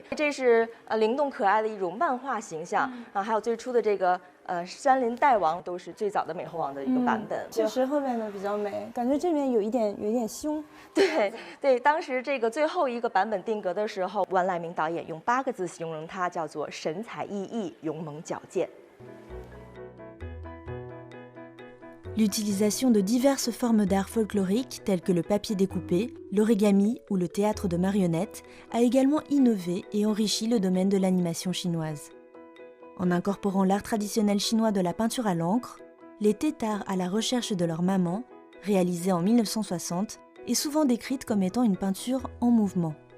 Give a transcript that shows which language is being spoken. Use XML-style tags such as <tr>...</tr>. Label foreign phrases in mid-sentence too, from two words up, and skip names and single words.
<zh>这是灵动可爱的一种漫画形象还有最初的这个山林大王都是最早的美猴王的一个版本。确实后面的比较美，感觉这边有一点凶。对，当时这个最后一个版本定格的时候，万籁鸣导演用8个字形容它，叫做神采奕奕、勇猛矫健。</zh> <fr>L'utilisation de diverses formes d'art folklorique telles que le papier découpé, l'origami ou le théâtre de marionnettes a également innové et enrichi le domaine de l'animation chinoise. En incorporant l'art traditionnel chinois de la peinture à l'encre, les têtards à la recherche de leur maman, réalisée en 1960, est souvent décrite comme étant une peinture en mouvement.</fr>